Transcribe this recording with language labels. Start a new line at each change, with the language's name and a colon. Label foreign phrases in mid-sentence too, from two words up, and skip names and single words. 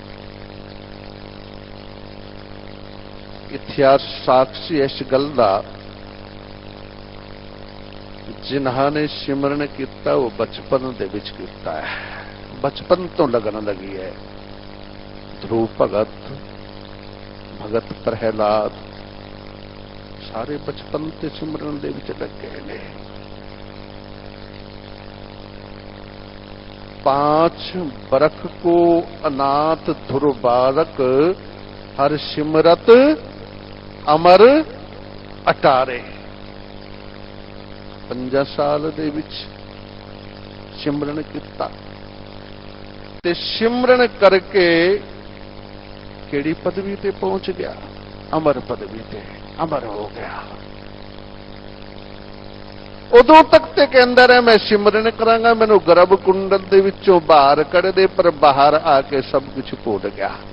Punjabi: ਇਤਿਹਾਸ ਸਾਖੀ ਇਸ ਗੱਲ ਦਾ, ਜਿਨ੍ਹਾਂ ਨੇ ਸਿਮਰਨ ਕੀਤਾ ਉਹ ਬਚਪਨ ਦੇ ਵਿੱਚ ਕੀਤਾ ਹੈ, ਬਚਪਨ ਤੋਂ ਲੱਗਣ ਲੱਗੀ ਹੈ। ਧਰੂਪ ਭਗਤ, ਭਗਤ ਪ੍ਰਹਿਲਾਦ ਸਾਰੇ ਬਚਪਨ ਤੇ ਸਿਮਰਨ ਦੇ ਵਿੱਚ ਲੱਗੇ ਨੇ। 5 ਬਰਖ ਕੋ ਅਨਾਥ ਧੁਰ ਬਾਲਕ, ਹਰ ਸਿਮਰਤ ਅਮਰ ਅਟਾਰੇ। 5 साल ਦੇ ਵਿੱਚ ਸਿਮਰਨ ਕੀਤਾ ਤੇ ਸਿਮਰਨ ਕਰਕੇ ਕਿਹੜੀ ਪਦਵੀ ਤੇ ਪਹੁੰਚ ਗਿਆ? ਅਮਰ ਪਦਵੀ ਤੇ ਅਮਰ ਹੋ ਗਿਆ। ਉਦੋਂ ਤੱਕ ਤੇ ਕਹਿੰਦਾ ਰਿਹਾ ਮੈਂ ਸਿਮਰਨ ਕਰਾਂਗਾ, ਮੈਨੂੰ ਗਰਭ ਕੁੰਡਲ ਦੇ ਵਿੱਚੋਂ ਬਾਹਰ ਕੱਢਦੇ, ਪਰ ਬਾਹਰ ਆ ਕੇ ਸਭ ਕੁਝ ਭੁੱਲ ਗਿਆ।